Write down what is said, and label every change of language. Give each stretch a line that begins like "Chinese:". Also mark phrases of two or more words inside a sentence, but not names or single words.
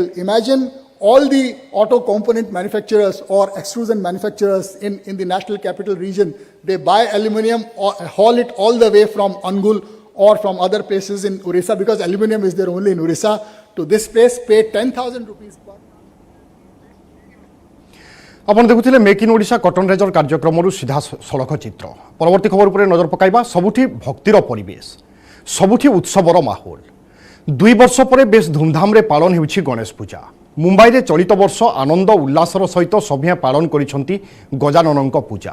English: Imagine all the auto component manufacturers or extrusion manufacturers in the national capital region, they buy aluminium or haul it all the way from Angul or from other places in Odisha, because aluminium is there only in Odisha, to this place, pay 10,000 rupees per.
Odia: ଆପଣ ଦେଖୁଥିଲେ ମେକ୍ ଇନ୍ ଓଡ଼ିଶା କଟନ ରେଜର କାର୍ଯ୍ୟକ୍ରମରୁ ସିଧା ସଳଖ ଚିତ୍ର। ପରବର୍ତ୍ତୀ ଖବର ଉପରେ ନଜର ପକାଇବା। ସବୁଠି ଭକ୍ତିର ପରିବେଶ, ସବୁଠି ଉତ୍ସବର ମାହୋଲ। 2 ବର୍ଷ ପରେ ବେଶ ଧୁମଧାମରେ ପାଳନ ହେଉଛି ଗଣେଶ ପୂଜା। ମୁମ୍ବାଇରେ ଚଳିତ ବର୍ଷ ଆନନ୍ଦ ଉଲ୍ଲାସର ସହିତ ସଭିଏଁ ପାଳନ କରିଛନ୍ତି ଗଜାନନଙ୍କ ପୂଜା।